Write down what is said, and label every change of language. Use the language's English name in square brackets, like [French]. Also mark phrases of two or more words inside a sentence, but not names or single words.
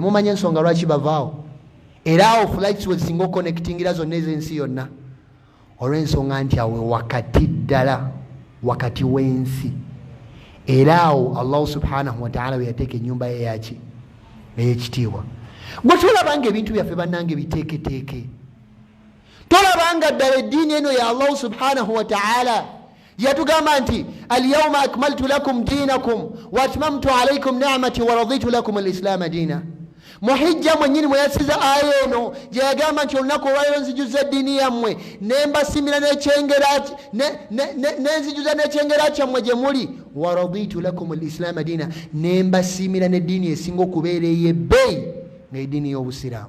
[Ganda] mumanye ensonga lwaki bavaawo? era awo flights wezisinga okonectingira zonna ez'ensi yonna, olw'ensonga nti awo wakati ddala, wakati w'ensi. era awo Allah [Arabic] سبحانه وتعالى [Ganda] weyateeka ennyumba ye yaki ey'ekitiibwa. gwe tolabanga ebintu byaffe bannange biteeketeeke, tolabanga ddala eddiini eno ya Allah [Arabic] سبحانه وتعالى [Ganda] yatugamba nti [Arabic] اليوم أكملت لكم دينكم وأتممت عليكم نعمتي ورضيت لكم الإسلام دينا. [Ganda] muhijja mwennyini mwe yasiza aya eno gye yagamba nti olunaku olwaleero nzijuza eddiini yammwe nembasimira nenzijuza n'ekyengera kyammwe gye muli, [Arabic] ورضيت لكم الإسلام دينا, [Ganda] nembasimira n'eddiini esinga okubeera ey'ebbeeyi nga eddiini y'obusiraamu.